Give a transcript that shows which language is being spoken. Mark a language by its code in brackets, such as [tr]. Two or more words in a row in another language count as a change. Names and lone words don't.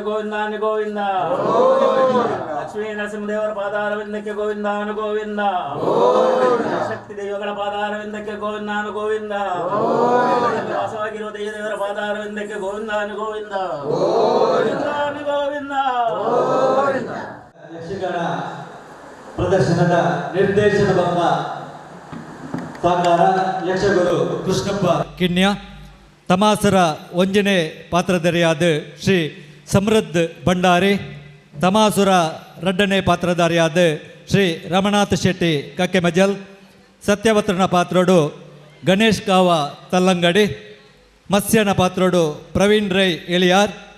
[kn] ಗೋವಿಂದ ನಿ ಗೋವಿಂದ ಲಕ್ಷ್ಮೀ ನರಸಿಂಹದೇವರ ಪಾದಾರವಿಂದಕ್ಕೆ ಗೋವಿಂದ ನು ಗೋವಿಂದ ಶಕ್ತಿ ದೇವಗಳ ಪಾದಾರವಿಂದಕ್ಕೆ ಗೋವಿಂದ ನು ಗೋವಿಂದ ವಾಸವಾಗಿರುವ ದೇವರ ಪಾದಾರವಿಂದಕ್ಕೆ ಗೋವಿಂದ ನು ಗೋವಿಂದ ಗೋವಿಂದ ನಿ ಗೋವಿಂದ. [tcy] ಪ್ರದರ್ಶನದ ನಿರ್ದೇಶನ ಬಂದ ಸಾಕಾರ ಯಕ್ಷಗುರು ಕೃಷ್ಣಪ್ಪ ಕಿಣ್ಯ, ತಮಾಸರ ಒಂಜನೇ ಪಾತ್ರಧಾರಿಯಾದ ಶ್ರೀ ಸಮೃದ್ಧ್ ಭಂಡಾರಿ, ತಮಾಸುರ ಎರಡನೇ ಪಾತ್ರಧಾರಿಯಾದ ಶ್ರೀ ರಮನಾಥ್ ಶೆಟ್ಟಿ ಕಕ್ಕೆಮಜಲ್, ಸತ್ಯವತ್ರನ ಪಾತ್ರೋಡು ಗಣೇಶ್ ಕಾವ ತಲ್ಲಂಗಡಿ, ಮತ್ಸ್ಯನ ಪಾತ್ರೋಡು ಪ್ರವೀಣ್ ರೈ ಎಳಿಯಾರ್,